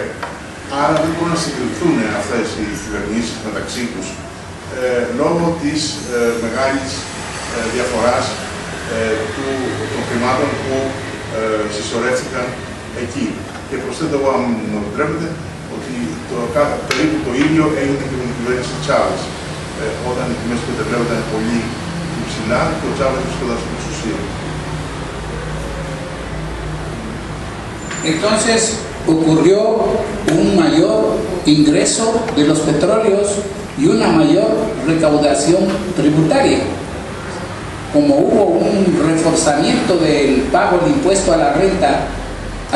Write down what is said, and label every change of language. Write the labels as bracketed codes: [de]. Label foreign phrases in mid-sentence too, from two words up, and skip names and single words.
[el] Άρα δεν μπορούν να συγκριθούν αυτές οι κυβερνήσεις μεταξύ τους λόγω της μεγάλης διαφοράς των χρημάτων που συσσωρεύτηκαν εκεί. Και προσθέτω εγώ, αν μου επιτρέπετε, ότι περίπου το ίδιο έγινε και με την κυβέρνηση Τσάβες. Όταν οι τιμές του πετρελαίου ήταν πολύ υψηλά και ο Τσάβες βρισκόταν στην εξουσία. [es] Entonces ocurrió un mayor ingreso de los petróleos y una mayor recaudación tributaria. Como hubo un reforzamiento del pago de impuesto a la renta al